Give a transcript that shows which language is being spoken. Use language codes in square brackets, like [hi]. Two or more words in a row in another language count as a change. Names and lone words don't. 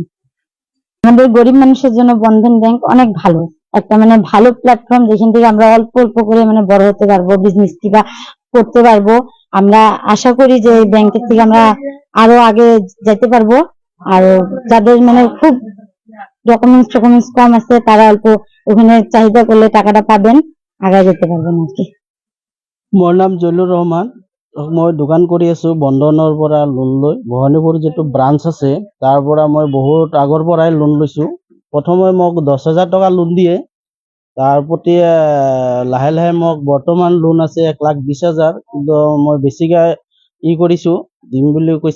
[bn] আমাদের গরিব মানুষের জন্য বন্ধন ব্যাংক অনেক ভালো একটা মানে ভালো প্ল্যাটফর্ম, যেখান থেকে আমরা অল্প অল্প করে মানে বড় হতে পারবো, বিজনেস কিবা করতে পারবো। আমরা আশা করি যে এই ব্যাংকের থেকে আমরা আরো আগে যেতে পারবো। আর যাদের মানে খুব ডকুমেন্টস কম আছে, তারা অল্প ওখানে চাহিদা করলে টাকাটা পাবেন, আগে যেতে পারবেন আর কি। [as] মোৰ নাম জলিলুৰ ৰহমান। মই দোকান কৰি আছো বন্ধনৰ পৰা লোন লৈ। ভবানীপুৰ যিটো ব্ৰাঞ্চ আছে তাৰ পৰা মই বহুত আগৰ পৰাই লোন লৈছো। প্ৰথমে মোক 10,000 টকা লোন দিয়ে, তাৰ প্ৰতি লাহে লাহে মোক বৰ্তমান লোন আছে 1,20,000, কিন্তু মই বেছিকৈ কৰিছো দিম বুলি কৈছে।